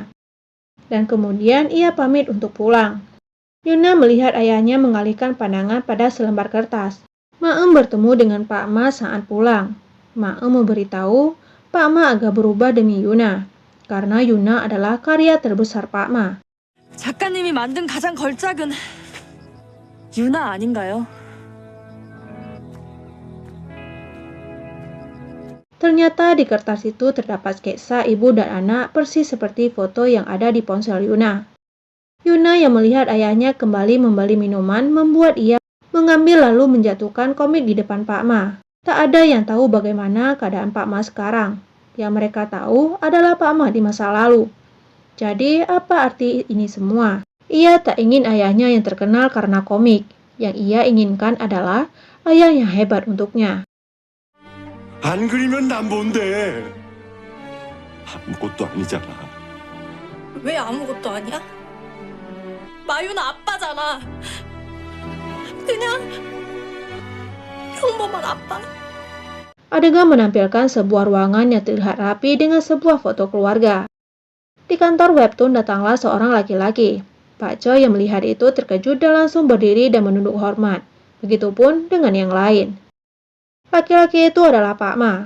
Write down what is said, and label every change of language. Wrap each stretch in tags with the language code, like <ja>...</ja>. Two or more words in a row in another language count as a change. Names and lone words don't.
<id>Dan kemudian ia pamit untuk pulang. Yuna melihat ayahnya mengalihkan pandangan pada selembar kertas. Maem bertemu dengan Pak Ma saat pulang. Maem memberitahu Pak Ma agak berubah demi Yuna, karena Yuna adalah karya terbesar Pak Ma.</id> <ko>작가님이 만든 가장 걸작은 유나 아닌가요?</ko> <id>Ternyata di kertas itu terdapat sketsa ibu dan anak persis seperti foto yang ada di ponsel Yuna. Yuna yang melihat ayahnya kembali membeli minuman membuat ia mengambil lalu menjatuhkan komik di depan Pak Ma. Tak ada yang tahu bagaimana keadaan Pak Ma sekarang. Yang mereka tahu adalah Pak Ma di masa lalu. Jadi apa arti ini semua? Ia tak ingin ayahnya yang terkenal karena komik. Yang ia inginkan adalah ayah yang hebat untuknya.</id> <ko>안 그리면 난 뭔데? 아무것도 아니잖아. 왜 아무것도 아니야? 마유나 아빠잖아. 그냥 평범한 아빠.</ko> <id>Adegan menampilkan sebuah ruangan yang terlihat rapi dengan sebuah foto keluarga. Di kantor webtoon datanglah seorang laki-laki. Pak Choi yang melihat itu terkejut dan langsung berdiri dan menunduk hormat. Begitupun dengan yang lain. Laki-laki itu adalah Pak Ma.</id>